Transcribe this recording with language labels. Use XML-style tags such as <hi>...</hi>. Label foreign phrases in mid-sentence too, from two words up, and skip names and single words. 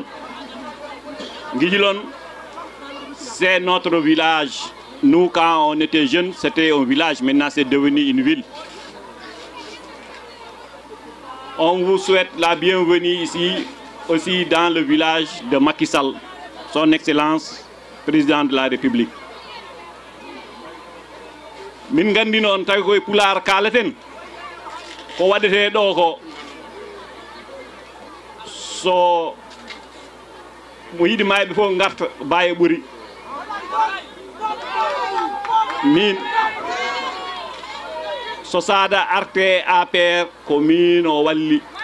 <fr>Ngidjilone, c'est notre village. Nous, quand on était jeunes, c'était un village. Maintenant, c'est devenu une ville. On vous souhaite la bienvenue ici, aussi dans le village de Macky Sall, son Excellence, président de la République.</fr> <ff>Min gandi non tawi koye pular kalaten ko waɗete ɗo ko so mo yiɗi mayɓe fof garta baye ɓuuri min so Sada arte APR ko min o walli</ff>